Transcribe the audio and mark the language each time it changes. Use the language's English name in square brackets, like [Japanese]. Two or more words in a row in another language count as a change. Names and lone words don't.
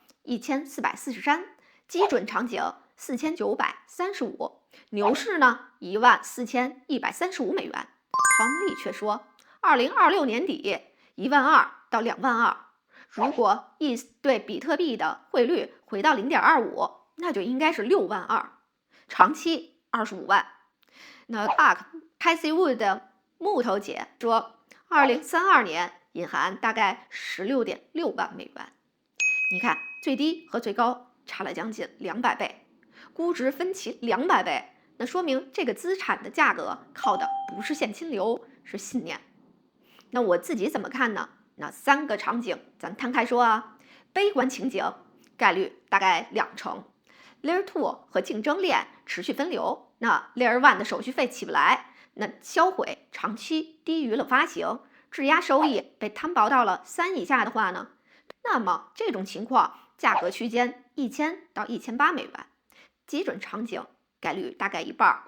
[Chinese] 1443，基準場景4935，牛市呢14135美元。Tom Lee 卻說，2026年底12000到22000，如果 ETH 對比特幣的匯率回到0.25，那就應該是62000，長期25萬。那 Casey Wood 的木頭姐說，2032年隱含大概16.6萬美元。你看，最低和最高差了將近200倍，估值分歧200倍。那說明這個資產的價格靠的不是現金流，是信念。那我自己怎麼看呢？那3 個場景咱攤開說啊。悲觀情景概率大概20%。Layer 2和競爭鏈持續分流，那 Layer 1的手續費起不來，那銷毀長期低於了發行，質押收益被攤薄到了3以下的話呢，那麼這種情況價格區間1000到1800美元，基準場景概率大概一半。